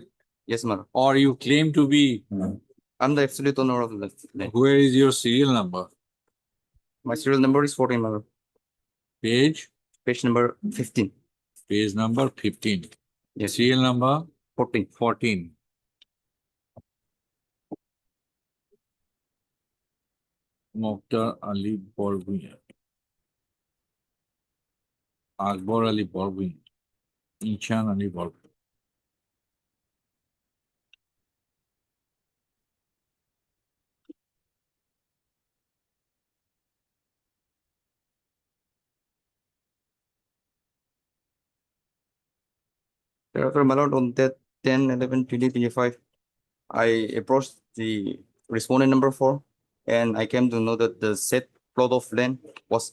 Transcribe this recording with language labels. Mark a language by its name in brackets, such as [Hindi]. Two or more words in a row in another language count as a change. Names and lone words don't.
[English] Yes, madam. or you claim to be? I'm the absolute owner of the land. Where is your serial number? My serial number is 14, madam. Page Number 15. Page number 15. Yes, Serial number 14. 14. Mokhtar Ali Borvia. Akbar Ali Borvia. Inchan Ali Borvia. Thereafter, my lord, on that 10/11/2025, I approached the respondent number 4, and I came to know that the said plot of land was